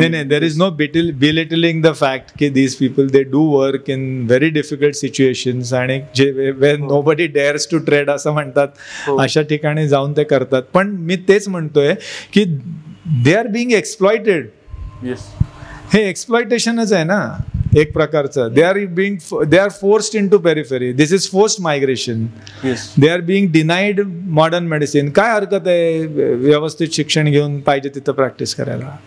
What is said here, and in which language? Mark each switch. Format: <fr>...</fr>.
<en>There is no belittling the fact that these people, they do work in very difficult situations and when nobody dares to tread</en> <mr>असं म्हणतात, अशा ठिकाणी जाऊन ते करतात. पण मी तेच म्हणतोय की</mr> <en>they are being exploited. Yes.</en> <mr>हे एक्सप्लॉयटेशनच आहे ना एक प्रकारचं.</mr> <en>they are forced into periphery. This is forced migration. Yes. They are being denied modern medicine.</en> <mr>काय हरकत आहे व्यवस्थित शिक्षण घेऊन पाहिजे तिथं प्रॅक्टिस करायला?</mr>